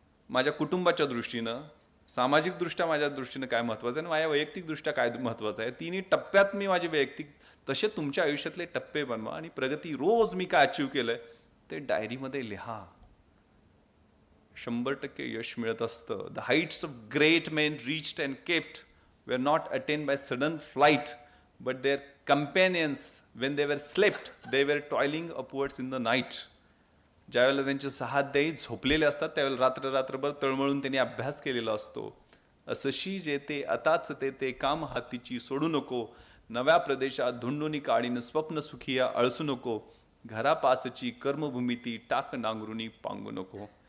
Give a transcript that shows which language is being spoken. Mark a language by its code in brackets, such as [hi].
[mr] माझ्या कुटुंबाच्या दृष्टीनं, सामाजिकदृष्ट्या माझ्या दृष्टीनं काय महत्त्वाचं आहे आणि माझ्या वैयक्तिकदृष्ट्या काय महत्त्वाचं आहे, तिन्ही टप्प्यात मी माझे वैयक्तिक, तसे तुमच्या आयुष्यातले टप्पे बनवा आणि प्रगती, रोज मी काय अचीव केलंय ते डायरीमध्ये लिहा. 100% यश मिळत असतं. [en] The heights of great men reached and kept were not attained by sudden flight, but their companions, when they were slept, they were toiling upwards in the night. [mr] ज्यावेळेला त्यांचे 6 दैत झोपलेले असतात त्यावेळेला रात्रभर तळमळून त्यांनी अभ्यास केलेला असतो. असशी जेते आताच ते काम हातीची सोडू नको, नव्या प्रदेशात धुंडुनी काढीन स्वप्न सुखिया अळसू नको, घरापासची कर्मभूमी ती टाक नांगरुनी पांगू नको.